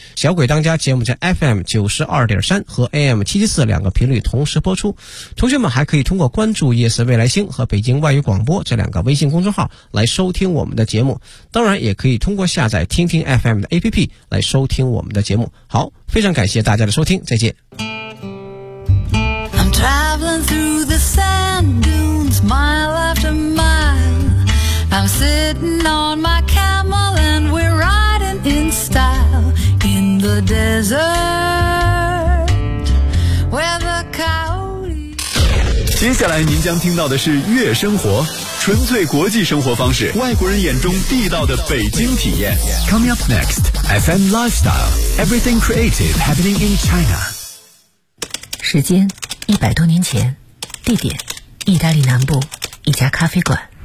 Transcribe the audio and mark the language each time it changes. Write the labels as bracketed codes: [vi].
[zh] 小鬼当家节目在 FM92.3 和 AM774 两个频率同时播出，同学们还可以通过关注夜色未来星和北京外语广播这两个微信公众号来收听我们的节目，当然也可以通过下载听听 FM 的 APP 来收听我们的节目。好，非常感谢大家的收听，再见。 [en] Traveling through the sand dunes, mile after mile. I'm sitting on my camel and we're riding in style in the desert where the coyote. [zh] 接下来您将听到的是月生活，纯粹国际生活方式，外国人眼中地道的北京体验。 [en] Coming up next, FM Lifestyle, everything creative happening in China. [zh] 时间100多年前，地点意大利南部一家咖啡馆。